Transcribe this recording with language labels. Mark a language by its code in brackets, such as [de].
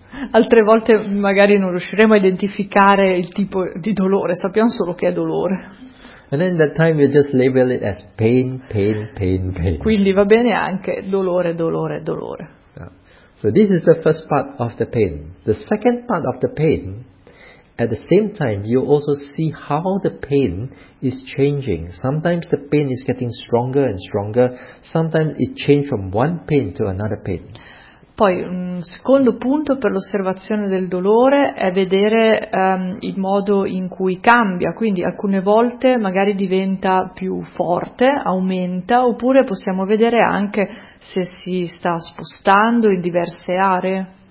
[it] Altre volte magari non riusciremo a identificare il tipo di dolore, sappiamo solo che è dolore. [en] And then that time you just label it as pain, pain, pain, pain. [it] Quindi va bene anche dolore, dolore, dolore. [en] So this is the first part of the pain. The second part of the pain, at the same time, you also see how the pain is changing. Sometimes the pain is getting stronger and stronger. Sometimes it changes from one pain to another pain. [it] Poi un secondo punto per l'osservazione del dolore è vedere il modo in cui cambia, quindi alcune volte magari diventa più forte, aumenta, oppure possiamo vedere anche se si sta spostando in diverse aree.